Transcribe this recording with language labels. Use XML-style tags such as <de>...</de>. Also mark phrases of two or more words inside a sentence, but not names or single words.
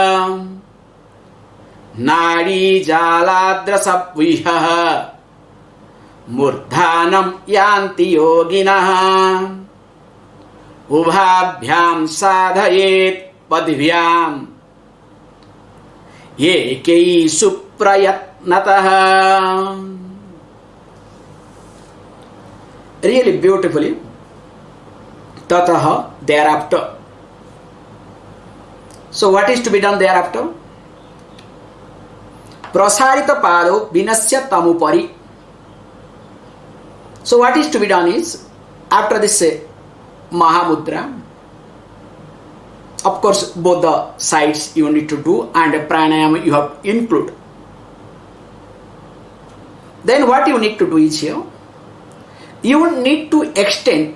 <sa>नाडीजालाद्रसव्यूहः मूर्धानं यान्ति योगिनः उभाभ्यां साधयेत् पद्भ्याम् एकैषु प्रयत्नतः.</sa> <en>Really beautifully. Tataha, thereafter. So what is to be done thereafter?</en> <sa>प्रसारित पादो विन्यस्य तमुपरि.</sa> <en>So what is to be done is, after this Mahamudra, of course both the sides you need to do, and pranayama you have to include. Then what you need to do is here, you need to extend.</en>